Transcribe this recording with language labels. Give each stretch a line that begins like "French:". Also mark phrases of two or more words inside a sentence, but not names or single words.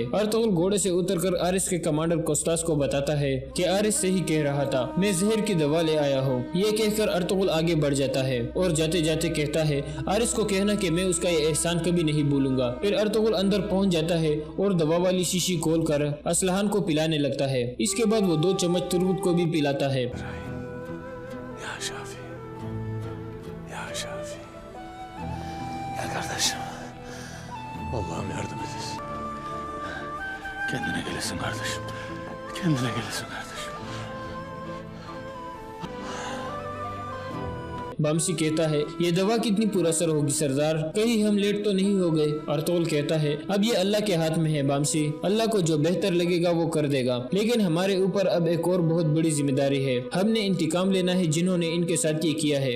Hindi: अर्तुगरुल घोड़े से उतरकर आरिस के कमांडर कोस्तास को बताता है कि आरिस सही कह रहा था, मैं जहर की दवा ले आया हूँ। ये कहकर अर्तुगरुल आगे बढ़ जाता है और जाते जाते कहता है आरिस को कहना कि मैं उसका ये एहसान कभी नहीं भूलूंगा। फिर अर्तुगरुल अंदर पहुंच जाता है और दवा वाली शीशी खोलकर असलहान को पिलाने लगता है। इसके बाद वो 2 चम्मच तुर्गुत को भी पिलाता है।
Turkish: Allah'ım yardım edesin. Kendine gelesin kardeşim. Kendine gelesin kardeşim.
Hindi: बामसी कहता है ये दवा कितनी पुरअसर होगी सरदार, कहीं हम लेट तो नहीं हो गए? अर्तुगरुल कहता है अब ये अल्लाह के हाथ में है बामसी, अल्लाह को जो बेहतर लगेगा वो कर देगा, लेकिन हमारे ऊपर अब एक और बहुत बड़ी जिम्मेदारी है, हमने इंतकाम लेना है जिन्होंने इनके साथ ये किया है।